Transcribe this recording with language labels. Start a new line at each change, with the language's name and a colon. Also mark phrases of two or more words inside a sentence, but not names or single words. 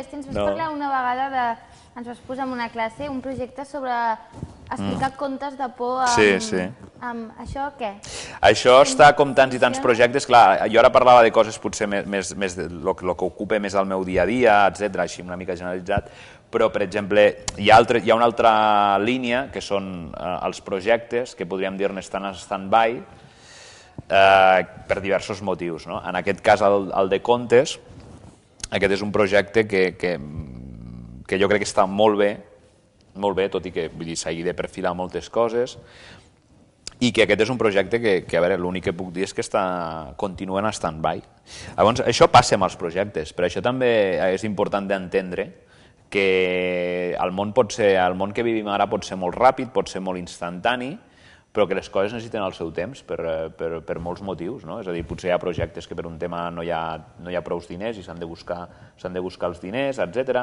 Catalan: Ens vas parlar una vegada ens vas posar en una classe un projecte sobre explicar contes de por amb això què? Això està com tants i tants projectes. Clar, jo ara parlava de coses potser més el que ocupa més el meu dia a dia, etc., així una mica generalitzat, però, per exemple, hi ha una altra línia, que són els projectes, que podríem dir-ne estan en stand-by, per diversos motius. En aquest cas, el de contes, aquest és un projecte que jo crec que està molt bé, tot i que s'hagi de perfilar moltes coses, i que aquest és un projecte que, a veure, l'únic que puc dir és que continua en stand-by. Llavors, això passa amb els projectes, però això també és important d'entendre que el món que vivim ara pot ser molt ràpid, pot ser molt instantani, però que les coses necessiten el seu temps per molts motius, no? És a dir, potser hi ha projectes que per un tema no hi ha prou diners i s'han de buscar els diners, etc.